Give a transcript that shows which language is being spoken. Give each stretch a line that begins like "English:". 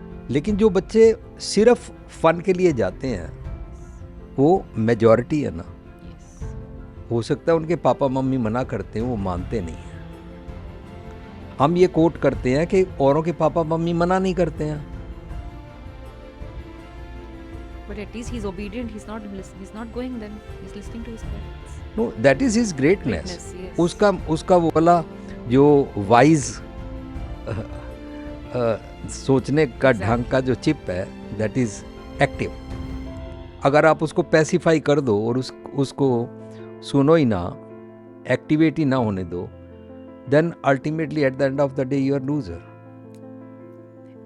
Hindi: लेकिन जो बच्चे सिर्फ फन के लिए जाते हैं, वो मेजॉरिटी है ना, हो सकता है उनके पापा मम्मी मना करते हैं, वो मानते नहीं हैं। हम ये कोट करते हैं कि औरों के पापा मम्मी मना नहीं करते हैं,
English: But at least he's obedient. He's not going. Then he's listening to his parents. no, that is his greatness. Yes.
Hindi: उसका वो वाला जो वाइज सोचने का ढंग का जो चिप है,
English: That is active.
Hindi: अगर आप उसको पैसिफाई कर दो और उसको सुनो ही ना, एक्टिवेट ही ना होने दो,
English: Then ultimately at the end of the day you are loser.